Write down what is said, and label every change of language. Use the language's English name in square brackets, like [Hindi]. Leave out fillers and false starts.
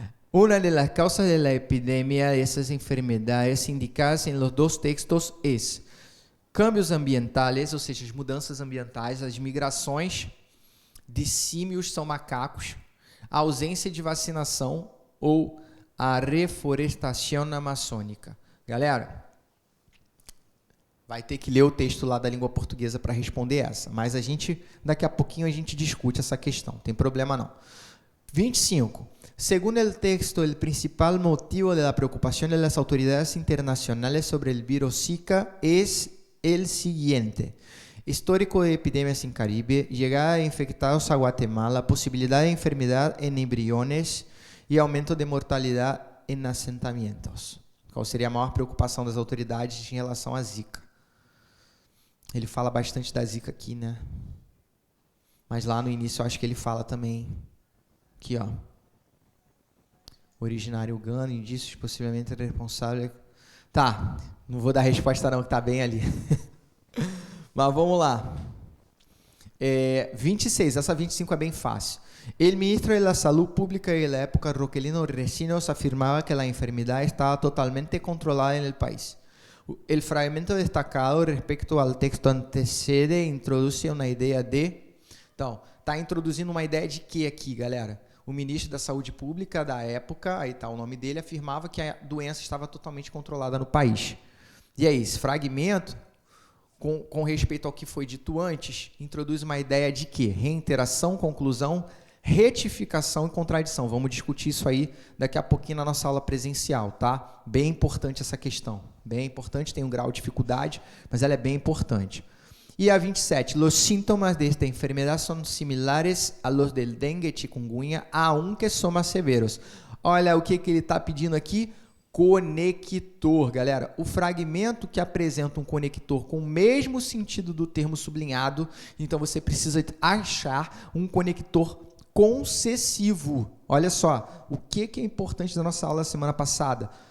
[Spanish] Una de las causas de la epidemia de esas enfermedades indicadas en los 2 textos es cambios ambientales, [Portuguese] ou seja, as mudanças ambientais, as migrações de símios são macacos, a ausência de vacinação ou a reflorestação amazônica. Galera, Vai ter que ler o texto lá da língua portuguesa para responder essa. Mas daqui a pouquinho a gente discute essa questão. Não tem problema não. 25. [Spanish] Según el texto, el principal motivo de la preocupación de las autoridades internacionales sobre el virus Zika es el siguiente. Histórico de epidemias en Caribe, llegada de infectados a Guatemala, posibilidad de enfermedad en embriones y aumento de mortalidad en assentamentos. [Portuguese] Qual seria a maior preocupação das autoridades em relação à Zika? Ele fala bastante da Zika aqui, né? Mas lá no início eu acho que ele fala também. Aqui, ó. Originário Uganda, indícios possivelmente responsáveis. Tá, não vou dar resposta não, que tá bem ali. Mas vamos lá. 26, essa 25 é bem fácil. [Spanish] El ministro de la Salud Pública de la época, Roquelino Recinos, afirmaba que la enfermedad estaba totalmente controlada en el país. El fragmento destacado respecto al texto antecede introduce [Portuguese] uma ideia de... Então, está introduzindo uma ideia de quê aqui, galera? O ministro da Saúde Pública da época, aí está o nome dele, afirmava que a doença estava totalmente controlada no país. E aí, esse fragmento, com respeito ao que foi dito antes, introduz uma ideia de quê? Reiteração, conclusão, retificação e contradição. Vamos discutir isso aí daqui a pouquinho na nossa aula presencial, tá? Bem importante essa questão. Bem importante, tem um grau de dificuldade, mas ela é bem importante. [Spanish] E a 27, los síntomas de esta enfermedad son similares a los del dengue y chikungunya, aunque son más severos. [Portuguese] Olha o que ele está pedindo aqui, conector, galera. O fragmento que apresenta um conector com o mesmo sentido do termo sublinhado, então você precisa achar um conector concessivo. Olha só, o que é importante da nossa aula da semana passada?